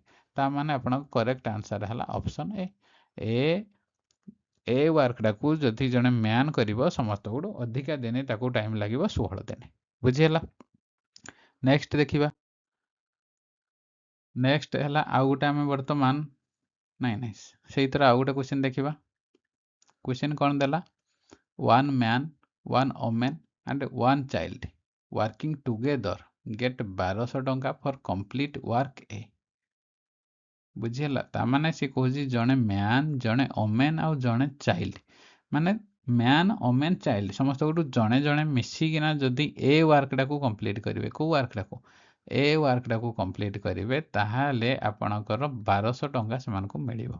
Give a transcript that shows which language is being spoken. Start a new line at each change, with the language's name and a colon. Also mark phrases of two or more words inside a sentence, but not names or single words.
Odia: ତା ମାନେ ଆପଣଙ୍କ
English: correct answer
Odia: ହେଲା
English: option A.
Odia: ଏ ୱାର୍କଟାକୁ ଯଦି ଜଣେ ମ୍ୟାନ୍ କରିବ ସମସ୍ତଠୁ ଅଧିକା ଦିନ ତାକୁ ଟାଇମ୍ ଲାଗିବ 16 ଦିନ। ବୁଝିହେଲା? ନେକ୍ସଟ ଦେଖିବା। ନେକ୍ସଟ ହେଲା ଆଉ ଗୋଟେ ଆମେ ବର୍ତ୍ତମାନ ନାଇଁ ସେଇଥିରେ ଆଉ ଗୋଟେ କ୍ୱେଶ୍ଚିନ୍ ଦେଖିବା। କ୍ୱେଶ୍ଚିନ୍ କ'ଣ ଦେଲା?
English: 1 man, 1 woman and 1 child working together get 1200
Odia: ଟଙ୍କା
English: for complete work A।
Odia: ବୁଝିହେଲା? ତା ମାନେ ସେ କହୁଛି ଜଣେ ମ୍ୟାନ୍, ଜଣେ ଓମେନ୍ ଆଉ ଜଣେ ଚାଇଲ୍ଡ, ମାନେ
English: man, woman, child
Odia: ସମସ୍ତଙ୍କଠୁ ଜଣେ ଜଣେ ମିଶିକିନା ଯଦି ଏ ୱାର୍କଟାକୁ କମ୍ପ୍ଲିଟ୍ କରିବେ, କେଉଁ ୱାର୍କଟାକୁ? ଏ ୱାର୍କଟାକୁ କମ୍ପ୍ଲିଟ୍ କରିବେ, ତାହେଲେ ଆପଣଙ୍କର 1200 ଟଙ୍କା ସେମାନଙ୍କୁ ମିଳିବ।